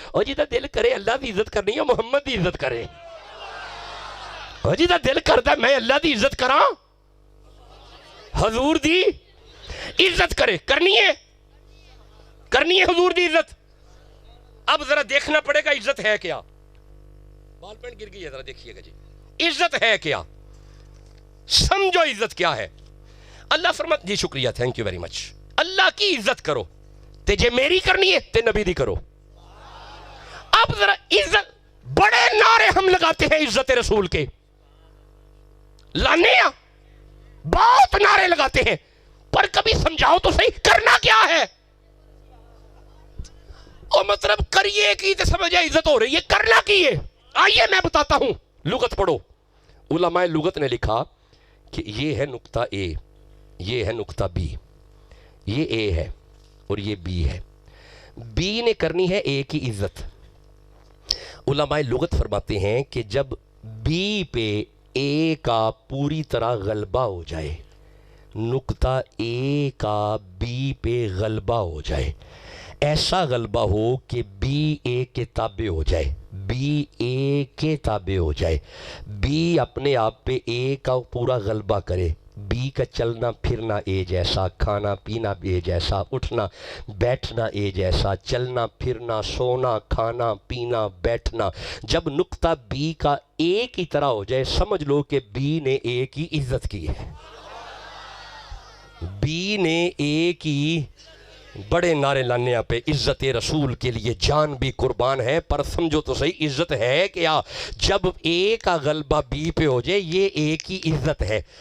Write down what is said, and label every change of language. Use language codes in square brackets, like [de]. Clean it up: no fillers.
[pa] اور جیدہ دل کرے اللہ دی عزت کرنی ہے محمد دی عزت کرے. اور جیدہ دل کرتا ہے میں اللہ دی عزت کراں حضور دی عزت کرے. کرنی ہے حضور دی عزت. [ur] اب ذرا دیکھنا پڑے گا عزت ہے کیا. بال پین گر گئی ہے، ذرا دیکھیے گا جی عزت ہے کیا. سمجھو عزت کیا ہے. اللہ فرماتا جی شکریہ، [en] Thank you very much. [pa] اللہ کی عزت کرو تے جے میری کرنی ہے تے نبی دی کرو. [ur] اب ذرا عزت، بڑے نعرے ہم لگاتے ہیں عزت رسول کے، لانے بہت نعرے لگاتے ہیں، پر کبھی سمجھاؤ تو صحیح کرنا کیا ہے. [pa] اور مطلب کریے کی تے سمجھے عزت ہو رہی ہے، کرنا کی ہے. [ur] آئیے میں بتاتا ہوں. لغت پڑھو. علماء لغت نے لکھا کہ یہ ہے نقطہ اے، یہ ہے نقطہ بی، یہ اے ہے اور یہ بی ہے. بی نے کرنی ہے اے کی عزت. علماء لغت فرماتے ہیں کہ جب بی پہ اے کا پوری طرح غلبہ ہو جائے، نقطہ اے کا بی پہ غلبہ ہو جائے، ایسا غلبہ ہو کہ بی اے کے تابع ہو جائے، بی اے کے تابع ہو جائے، بی اپنے آپ پہ اے کا پورا غلبہ کرے. بی کا چلنا پھرنا اے جیسا، کھانا پینا اے جیسا، اٹھنا بیٹھنا اے جیسا، چلنا پھرنا، سونا کھانا پینا بیٹھنا. جب نقطہ بی کا اے کی طرح ہو جائے سمجھ لو کہ بی نے اے کی عزت کی ہے. بی نے اے کی بڑے نعرے لانے پہ عزت رسول کے لیے جان بھی قربان ہے. پر سمجھو تو صحیح عزت ہے کیا. جب اے کا غلبہ بی پہ ہو جائے یہ اے کی عزت ہے.